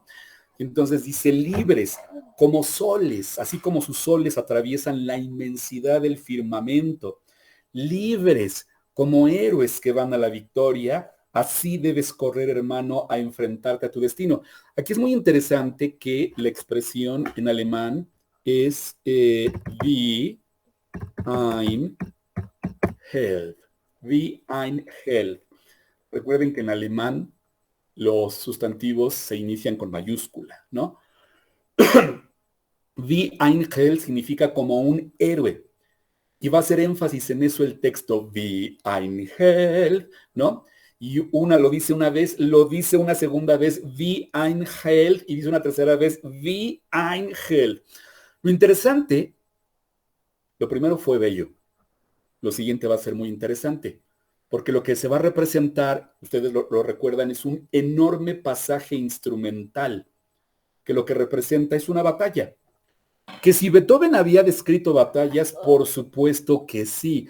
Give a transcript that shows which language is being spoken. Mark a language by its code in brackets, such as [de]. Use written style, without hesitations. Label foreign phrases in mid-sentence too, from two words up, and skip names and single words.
[es] Entonces dice libres, como soles, así como sus soles atraviesan la inmensidad del firmamento, libres, como héroes que van a la victoria, así debes correr, hermano, a enfrentarte a tu destino. Aquí es muy interesante que la expresión en alemán es [de] wie ein Held. Wie ein Held. [es] Recuerden que en alemán los sustantivos se inician con mayúscula, ¿no? [de] Wie ein Held [es] significa como un héroe. Y va a hacer énfasis en eso el texto, [de] wie ein Held, [es] ¿no? Y una lo dice una vez, lo dice una segunda vez, [de] wie ein Held, [es] y dice una tercera vez, [de] wie ein Held. [es] Lo interesante, lo primero fue bello. Lo siguiente va a ser muy interesante, porque lo que se va a representar, ustedes lo recuerdan, es un enorme pasaje instrumental, que lo que representa es una batalla. Que si Beethoven había descrito batallas, por supuesto que sí.